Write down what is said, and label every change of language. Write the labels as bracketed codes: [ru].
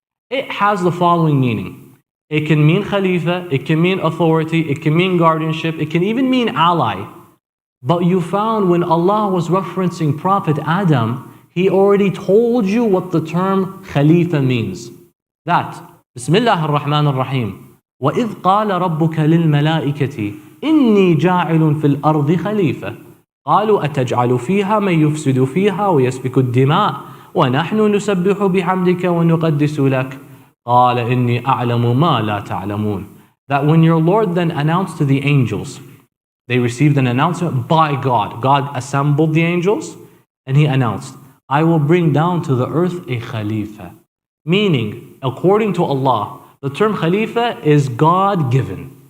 [en] It has the following meaning. It can mean khalifa, it can mean authority, it can mean guardianship, it can even mean ally. But you found when Allah was referencing Prophet Adam, He already told you what the term khalifa means. [ar] That, Bismillah ar-Rahman ar-Rahim, وَإِذْ قَالَ رَبُّكَ لِلْمَلَائِكَةِ إِنِّي جَاعِلٌ فِي الْأَرْضِ خَلِيفَةً قالوا أتجعل فيها من يفسد فيها ويسفك الدماء ونحن نسبح بحمدك ونقدس لك قال إني أعلم ما لا تعلمون. [en] That when your Lord then announced to the angels, they received an announcement by God. God assembled the angels and He announced, I will bring down to the earth a Khalifa. Meaning, according to Allah, the term Khalifa is God-given.